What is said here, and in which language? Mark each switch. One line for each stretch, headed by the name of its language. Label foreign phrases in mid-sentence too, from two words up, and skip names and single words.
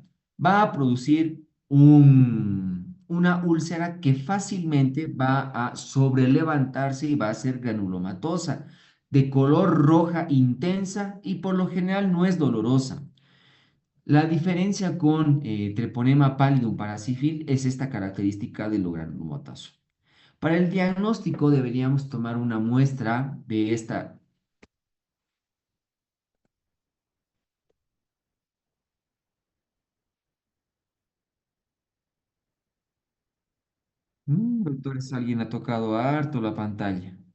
Spanish: Va a producir una úlcera que fácilmente va a sobrelevantarse y va a ser granulomatosa, de color roja intensa y por lo general no es dolorosa. La diferencia con treponema pallidum parasífil es esta característica del granulomatoso. Para el diagnóstico deberíamos tomar una muestra de esta. Doctores, alguien ha tocado harto la pantalla.